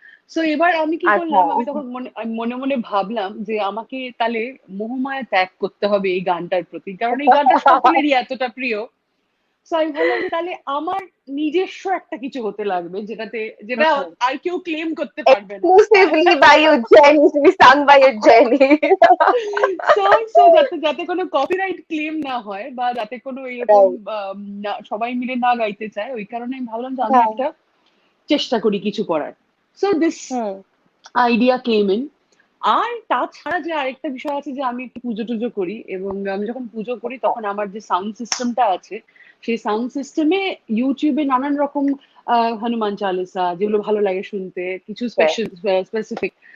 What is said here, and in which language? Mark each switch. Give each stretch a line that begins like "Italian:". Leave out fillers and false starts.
Bangla: So এবার আমি কি আচ্ছা। করলাম, আমি তখন আমি মনে মনে ভাবলাম যে আমাকে তাহলে মোহমায়া ত্যাগ করতে হবে এই গানটার প্রতি, কারণ এই গানটা সকলেরই এতটা প্রিয়। সো আমি ভাবলাম যে তাহলে আমার নিজস্ব একটা কিছু হতে লাগবে, যেটা আর কেউ ক্লেম করতে পারবে না।
English: Exclusively by Ujjaini, to be sung by Ujjaini.
Bangla: So so যাতে যাতে কোনো কপিরাইট ক্লেম না হয়, বা যাতে কোনো এরকম
English: Right.
Bangla: সবাই মিলে না গাইতে চায়, ওই কারণে আমি ভাবলাম যে আমি হ্যাঁ। একটা চেষ্টা করি কিছু করার।
English: so this
Bangla: hmm.
English: Idea came in.
Bangla: আর তাছাড়া যে আরেকটা বিষয় আছে, যে আমি একটু পুজো টুজো করি, এবং আমি যখন পুজো করি তখন আমার যে সাউন্ড সিস্টেমটা আছে, সেই সাউন্ড সিস্টেমে ইউটিউবে নানান রকম হনুমান চালিসা, যেগুলো ভালো লাগে শুনতে, কিছু স্পেসিফিক,